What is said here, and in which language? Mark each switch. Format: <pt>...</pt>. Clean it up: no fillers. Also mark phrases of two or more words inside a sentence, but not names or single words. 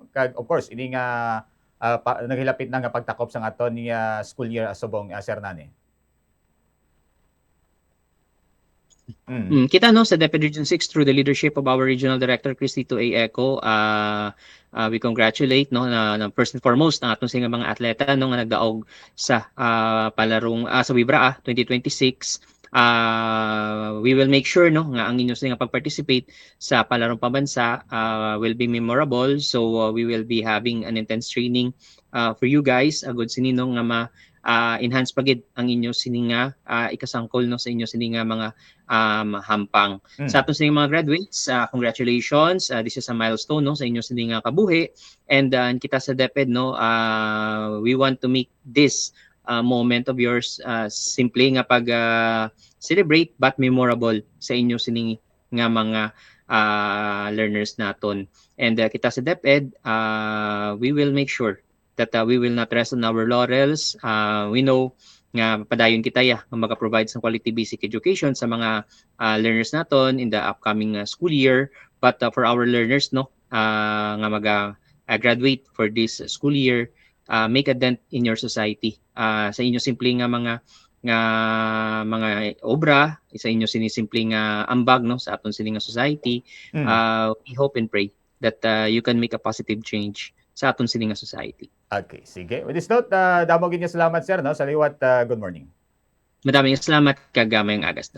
<hil>Kag of course ini nga naghilapit na nga pagtakop sa aton nga school year Subong Sir Nani. Kita no sa DepEd Region 6</hil> <en>through the leadership of our Regional Director</en> <hil>Cristito A. Eco,</hil> <en>we congratulate</en> <hil>no na</hil> <en>first and foremost</en> <hil>ang atong mga atleta no nga nagdaog sa palarong sa Wibra 2026.</hil> <en>We will make sure no</en> <hil>nga ang inyo nga pag-participate sa</hil> <en>palarong pambansa will be memorable. So we will be having an intense training for you guys</en> <hil>agud sinino nga enhance pagid ang inyo sininga ikasangkol no sa inyo sininga mga hampang.</hil> <en>Sa aton sining mga graduates, congratulations. This is a milestone no sa inyo sininga kabuhi and kita sa DepEd no we want to make this moment of yours simple nga pag celebrate but memorable sa inyo sining nga mga learners naton. And kita sa DepEd we will make sure that we will not rest on our laurels. We know</en> <hil>nga padayon kita nga maka-provide ng</hil> <en>quality basic education</en> <hil>sa mga learners naton</hil> <en>in the upcoming school year. But for our learners no nga mag-graduate for this school year, make a dent in your society.</en> <hil>Sa inyo simple nga mga obra, sa inyo sinisimple nga ambag no sa aton sining society.</hil> <en>We hope and pray that you can make a positive change</en> <hil>sa aton sining</hil> <en>society.</en> <hil>Okay, sige.</hil> <en>With this note,</en> <hil>damo gid salamat sir no sa liwat. Good morning. Madaming salamat kag mayong agas.</hil>